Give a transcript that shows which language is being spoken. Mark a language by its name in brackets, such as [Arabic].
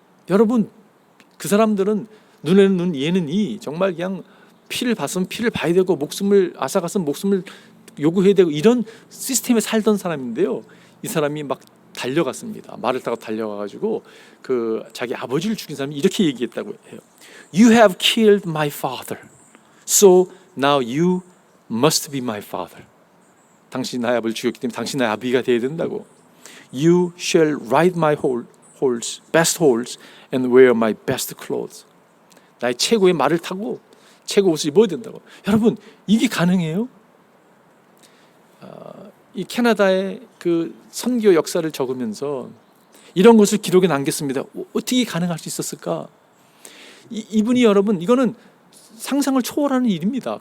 [Korean] 여러분, 그 사람들은 눈에는 눈, 이에는 이, 정말 그냥 피를 봤으면 피를 봐야 되고 목숨을 앗아갔으면 목숨을 요구해야 되고 이런 시스템에 살던 사람인데요. 이 사람이 막 달려갔습니다. 말을 타고 달려가가지고 그 자기 아버지를 죽인 사람이 이렇게 얘기했다고 해요. [English] You have killed my father, so now you must be my father. [Korean] 당신이 나의 아버지를 죽였기 때문에 당신이 나의 아비가 되어야 된다고. [English] You shall ride my horse, best horse, and wear my best clothes. [Korean] 나의 최고의 말을 타고 최고 옷을 입어야 된다고. 여러분, 이게 가능해요? 이 캐나다의 그 선교 역사를 적으면서 이런 것을 기록에 남겼습니다. 어떻게 가능할 수 있었을까? 이분이, 여러분, 이거는 상상을 초월하는 일입니다.